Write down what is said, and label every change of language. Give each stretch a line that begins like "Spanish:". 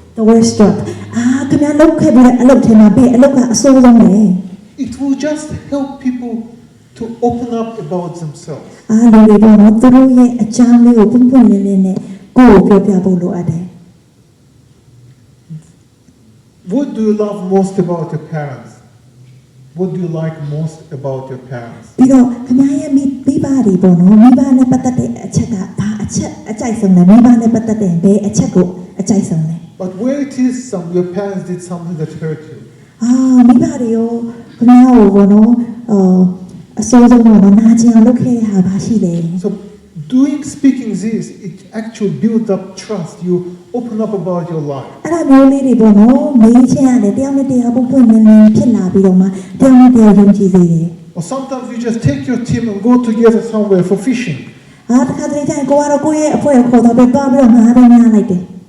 English: The worst job
Burmese: ခင်ဗျားလုပ်ခဲ့တဲ့အလုပ်ထဲမှာဘယ်အလုပ်ကအဆိုးဆုံးလဲ
English: It will just help people to open up about themselves.
Burmese: လူတွေတော့သူတို့ရဲ့အကြောင်းလေးကိုပွန့်လင်းလင်းနဲ့ကိုယ့်ကိုပြောပြဖို့လိုအပ်တယ်
English: What do you love most about your parents? What do you like most about your parents?
Burmese: ပြီးတော့ခင်ဗျားရဲ့မိဘတွေပေါ့နော်မိဘနဲ့ပတ်သက်တဲ့အချက်ကဘာအချက်အကြိုက်ဆုံးလဲမိဘနဲ့ပတ်သက်တဲ့ဘယ်အချက်ကိုအကြိုက်ဆုံးလဲ
English: But where it is your parents did something that hurt you.
Burmese: မိဘတွေရောခင်ဗျားကိုပေါ့နော်အစိုးဆုံးပေါ့နော်နာကျင်အောင်လုပ်ခဲ့တဲ့ဟာဘာရှိလဲ
English: So speaking this, it actually builds up trust. You open up about your life.
Burmese: အဲ့ဒါမျိုးလေးတွေပေါ့နော်မေးချင်ရတယ်တယောက်နဲ့တယောက်ပွန့်လင်းလင်းဖြစ်လာပြီးတော့မှတယောက်နဲ့တယောက်ယုံကြည်စေတယ်
English: Or sometimes you just take your team and go together somewhere for fishing.
Burmese: တခါတလေကျရင်ကိုကတော့ကိုယ့်ရဲ့အဖွဲ့ကိုခေါ်တော့ပဲသွားပြီးတော့ငါးပဲငါးလိုက်တယ်